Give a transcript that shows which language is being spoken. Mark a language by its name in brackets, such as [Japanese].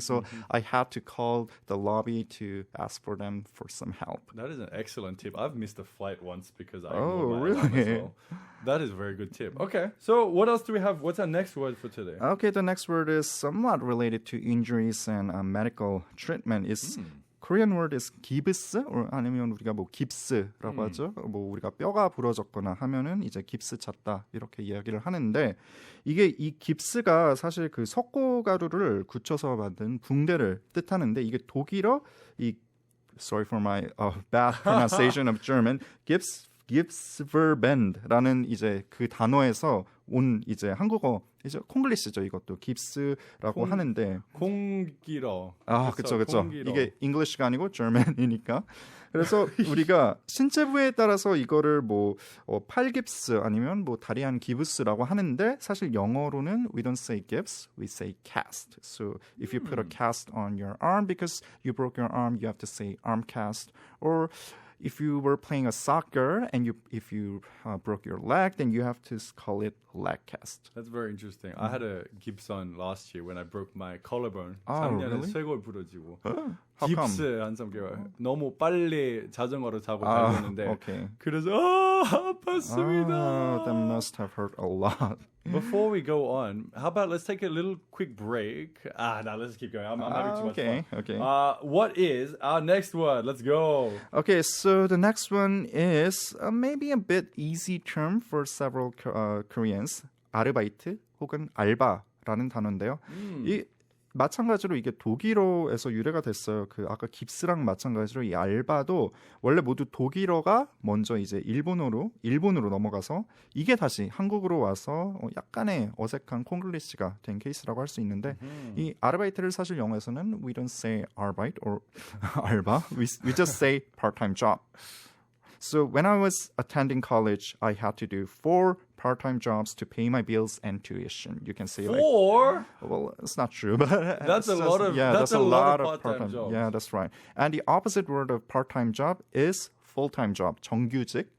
[English] So I had to call the lobby to ask for them for some help. That is an excellent tip. I've missed a flight once because I Oh, ignored my alarm as really? well. That is a very good tip. Okay, so what else do we have? What's our next word for today? Okay, the next word is somewhat related to injuries and medical treatment. It's Korean word is [Korean] 기브스, 아니면 우리가 뭐 깁스라고 하죠. 뭐 우리가 뼈가 부러졌거나 하면은 이제 깁스 찼다 이렇게 이야기를 하는데 이게 이 깁스가 사실 그 석고가루를 굳혀서 만든 붕대를 뜻하는데 이게 독일어 이 [English] sorry for my bad pronunciation of German [Korean] Gipsverband라는 이제 그 단어에서 온 이제 한국어 이제 콩글리시죠. 이것도 깁스라고 하는데 공기러. 그렇죠. 이게 English가 아니고 German이니까. 그래서 우리가 신체부에 따라서 이거를 뭐 팔 깁스 아니면 뭐 다리 안 기부스라고 하는데 사실 영어로는 [English] we don't say gips, we say cast. So if you put a cast on your arm because you broke your arm, you have to say arm cast. Or if you were playing a soccer and if you broke your leg, then you have to call it leg cast. That's very interesting. I had a 깁스 last year when I broke my collarbone. Really? [Korean] 작년에 쇄골 부러지고. [English] How come? [Korean] 깁스 한 3개월. 너무 빨리 자전거를 타고 달렸는데. [English] Okay. [Korean] 그래서 아팠습니다. [English] That must have hurt a lot. Before we go on, how about let's take a little quick break. No, let's keep going. I'm having too much fun. Okay. What is our next word? Let's go. Okay, so the next one is maybe a bit easy term for several Koreans. [Korean] 아르바이트 혹은 알바라는 단어인데요. 이 마찬가지로 이게 독일어에서 유래가 됐어요. 그 아까 깁스랑 마찬가지로 이 알바도 원래 모두 독일어가 먼저 이제 일본으로 넘어가서 이게 다시 한국으로 와서 약간의 어색한 콩글리시가 된 케이스라고 할 수 있는데 이 아르바이트를 사실 영어에서는 [English] we don't say arbeit or 알바, we just say part-time job. So when I was attending college, I had to do 4 part-time jobs to pay my bills and tuition. You can say 4? Well, it's not true, but that's a lot of part-time jobs. Yeah, that's right. And the opposite word of part-time job is full-time job, 정규직.